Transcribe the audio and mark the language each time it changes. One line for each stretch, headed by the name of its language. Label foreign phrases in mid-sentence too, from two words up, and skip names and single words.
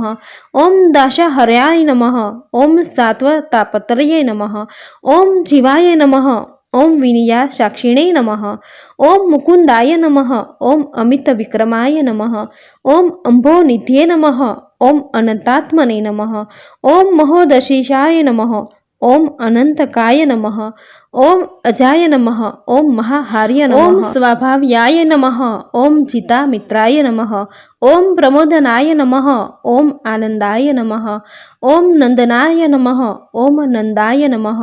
Sanskrit: ओम दाशाहर्याय नमः। ओम सात्वतापत्रये नमः। ओम जीवाय नमः। ओम विनिया साक्षिणे नमः। ओम मुकुंदाय नमः। ओम अमित विक्रमाय नमः। ओम अम्भोनिध्ये नमः। ओम अनंतात्मने नमः। ओम महोदशेषाय नमः। ઓમ અનંતકાય નમઃ. ઓમ અજાય નમઃ. ઓમ મહાહાર્ય નમઃ. ઓમ સ્વાભાવ્યાય નમઃ. ઓમ ચિતામિત્રાય નમઃ. ઓમ પ્રમોદનાય નમઃ. ઓમ આનંદાય નમઃ. ઓમ નંદનાય નમઃ. ઓમ નંદાય નમઃ.